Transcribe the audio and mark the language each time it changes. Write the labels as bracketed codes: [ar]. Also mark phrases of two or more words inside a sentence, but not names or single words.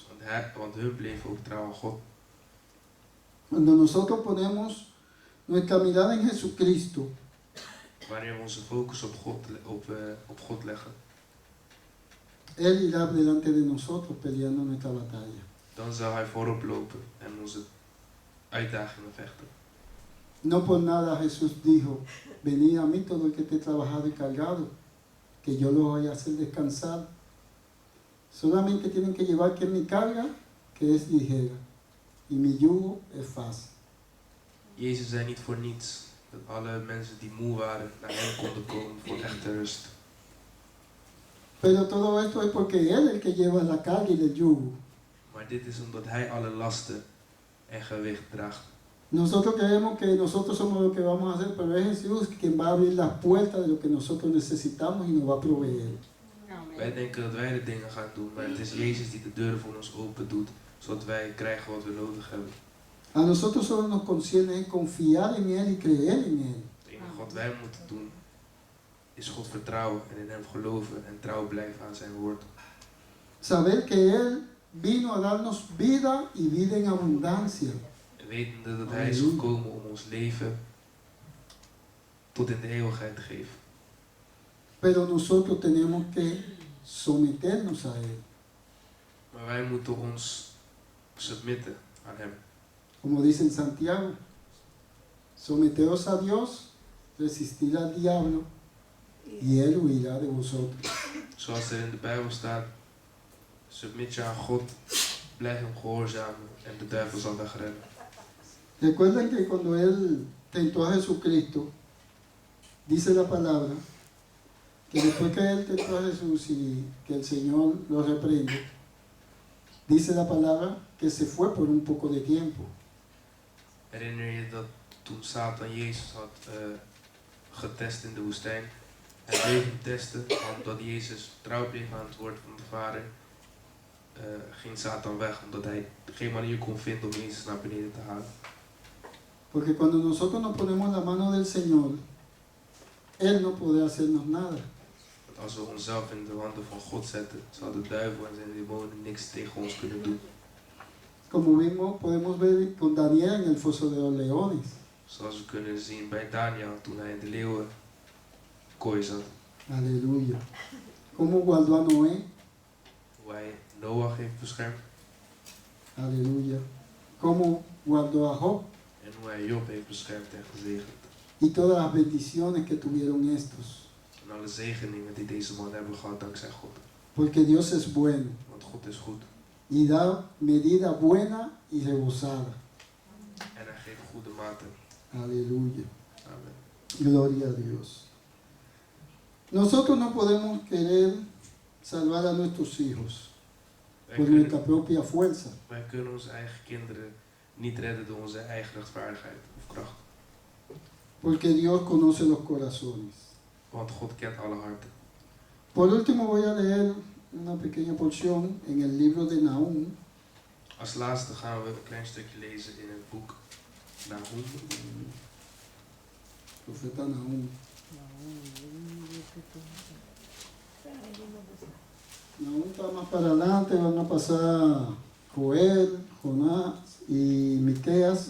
[nl] Want hun bleven ook trouw aan God. [es] Cuando nosotros ponemos nuestra mirada en Jesucristo, [nl] Wanneer we onze focus op God leggen, [es] Él irá delante de nosotros peleando nuestra batalla. [nl] dan zal Hij voorop lopen en onze uitdagingen vechten. [es] No por nada Jesús dijo, venid a mí todo el que esté trabajado y cargado, que yo los voy a hacer descansar. Solamente tienen que llevar que mi carga, que es ligera, y mi yugo es fácil. [nl] Jezus zei niet voor niets dat alle mensen die moe waren naar Hem konden komen voor echte rust. [es] Pero todo esto es porque Él es el que lleva la carga y el yugo. [nl] Maar dit is omdat Hij alle lasten en gewicht draagt. [es] Nosotros creemos que nosotros somos lo que vamos a hacer, pero es Jesús quien va a abrir las puertas de lo que nosotros necesitamos y nos va a proveer. [nl] Wij denken dat wij de dingen gaan doen, maar het is Jezus die de deuren voor ons open doet, zodat wij krijgen wat we nodig hebben. [es] A nosotros solo nos concierne confiar en Él y creer en Él. [nl] Het enige wat wij moeten doen, is God vertrouwen en in Hem geloven en trouw blijven aan Zijn woord. [es] Saber que Él vino a darnos vida y vida en abundancia. [nl] En wetende dat Hij is gekomen om ons leven tot in de eeuwigheid te geven. [es] Pero nosotros tenemos que someternos a Él. [nl] Maar wij moeten ons submitten aan Hem. [es] Como dice en Santiago, someteos a Dios, resistir al diablo y Él huirá de vosotros. [nl] Zoals er in de Bijbel staat, submit je aan God, blijf Hem gehoorzamen en de duivel zal wegrennen. [es] Recuerden que cuando Él tentó a Jesucristo, dice la palabra, que después que Él tentó a Jesús y que el Señor lo reprende, dice la palabra que se fue por un poco de tiempo. [nl] Herinner je dat toen Satan Jezus had getest in de woestijn, hij bleef hem testen, omdat Jezus trouw bleef aan het woord van de Vader, ging Satan weg, omdat hij geen manier kon vinden om Jezus naar beneden te halen. [es] Porque cuando nosotros nos ponemos en la mano del Señor, Él no puede hacernos nada. [nl] Want als we onszelf in de handen van God zetten, zal de duivel en zijn demonen niks tegen ons kunnen doen. [es] Como mismo podemos ver con Daniel en el foso de los leones. [nl] Zoals we kunnen zien bij Daniel toen hij in de leeuwenkooi zat. [es] Aleluya. Como guardó a Noé. [nl] Hoe hij Noach heeft beschermd [es] Aleluya. Como guardó a Job. [nl] en hoe hij Job heeft beschermd en gezegend. [es] Y todas las bendiciones que tuvieron estos. [nl] En alle zegeningen die deze man hebben gehad dankzij God. [es] Porque Dios es bueno. [nl] Want God is goed. [es] Y da medida buena y rebosada. [nl] En hij geeft goede maten. [es] Aleluya. Amen. Gloria a Dios. Nosotros no podemos querer salvar a nuestros hijos por nuestra propia fuerza. [nl] Wij kunnen onze eigen kinderen niet redden door onze eigen rechtvaardigheid of kracht. [es] Porque Dios conoce los corazones. [nl] Want God kent alle harten. [es] Por último voy a leer una pequeña porción en el libro de Nahum. [nl] Als laatste gaan we een klein stukje lezen in het boek Nahum. [es] Profeta Nahum. Nahum está más para adelante, van a pasar Joel, Jonás y Miqueas.